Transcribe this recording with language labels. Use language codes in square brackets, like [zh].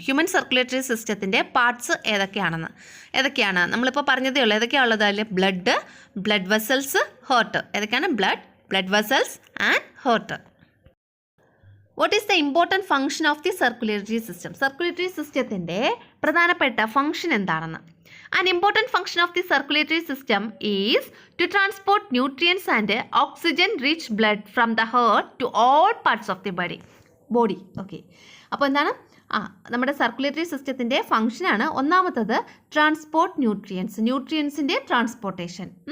[ml] Human circulatory സിസ്റ്റത്തിൻ്റെ parts ഏതൊക്കെയാണ്? നമ്മളിപ്പോൾ പറഞ്ഞതേ ഉള്ളൂ. ഏതൊക്കെയാണ് ഉള്ളത്? അതിൽ ബ്ലഡ് വെസൽസ്, ഹാർട്ട്. ഏതൊക്കെയാണ്? [en] Blood vessels and heart. What is the important function of the circulatory system? [ml] Circulatory സിസ്റ്റത്തിൻ്റെ പ്രധാനപ്പെട്ട ഫംഗ്ഷൻ എന്താണെന്ന്? [en] An important function of the circulatory system is to transport nutrients and oxygen-rich blood from the heart to all parts of the body. [ml] Okay, അപ്പോൾ എന്താണ്? നമ്മുടെ circulatory സിസ്റ്റത്തിൻ്റെ ഫംഗ്ഷനാണ് ഒന്നാമത്തത് transport ന്യൂട്രിയൻസിൻ്റെ transportation.